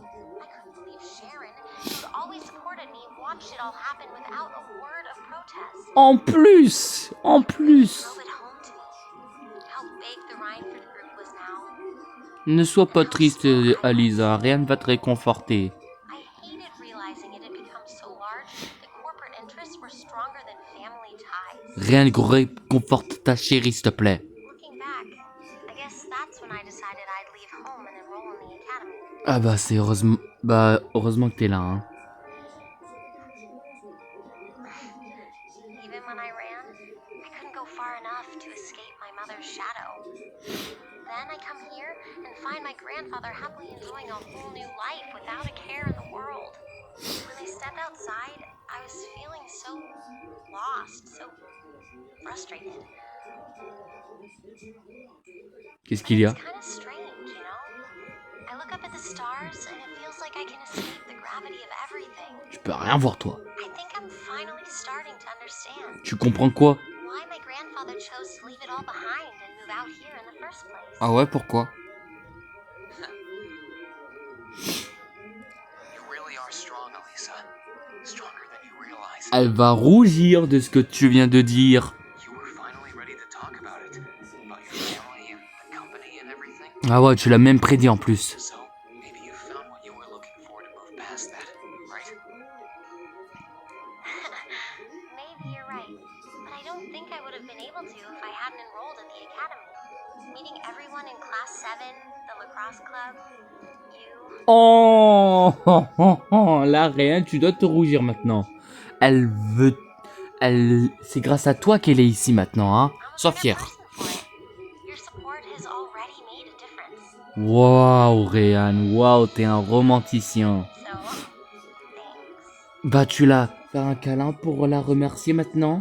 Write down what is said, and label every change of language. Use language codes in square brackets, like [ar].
[en] I couldn't believe Sharon, who's always supported me, watched it all happen without a word of protest. [fr] En plus. [en] Drove it home to me. How big the Rhineford group was now. [fr] Ne sois pas triste, Alisa. Rien ne va te réconforter. [en] I hated realizing it had become so large that corporate interests were stronger than family ties. [fr] Rien ne réconforte ta chérie, s'il te plaît. [en] Looking back, I guess that's when I decided I'd leave home and enroll in the academy. [fr] Ah bah c'est heureusement... Bah heureusement que t'es là, hein. [en] Even when I ran, I couldn't go far enough to escape my mother's shadow. Then I come here and find my grandfather happily enjoying a whole new life without a care in the world. When I stepped outside, I was feeling so lost, so frustrated. [fr] Qu'est-ce qu'il y a? [en] It's kind of strange, you know? I look up at the stars and it feels like I can escape the gravity of everything. [fr] Tu peux rien voir, toi. [en] I think I'm finally starting to understand [fr] Tu comprends quoi? [en] why my grandfather chose to leave it all behind and move out here in the first place. [fr] Ah ouais, pourquoi? [en] You really are strong, Elisa. Stronger than you realize. [fr] Elle va rougir de ce que tu viens de dire. [en] You were finally ready to talk about it. About your family and the company and everything. [fr] Ah ouais, tu l'as même prédit en plus. [en] So, maybe you found what you were looking for to move past that, right? Maybe you're right, but I don't think I would have been able to if I hadn't enrolled in the academy. Meeting everyone in class 7, the lacrosse club, you. [fr] Oh, là, rien, tu dois te rougir maintenant. Elle veut... C'est grâce à toi qu'elle est ici maintenant, hein. Sois fier. [en] Your support has already made a difference. [fr] Waouh, Réan, waouh, t'es un romanticien. [en] So, thanks. [fr] Bah, tu l'as. Faire un câlin pour la remercier maintenant.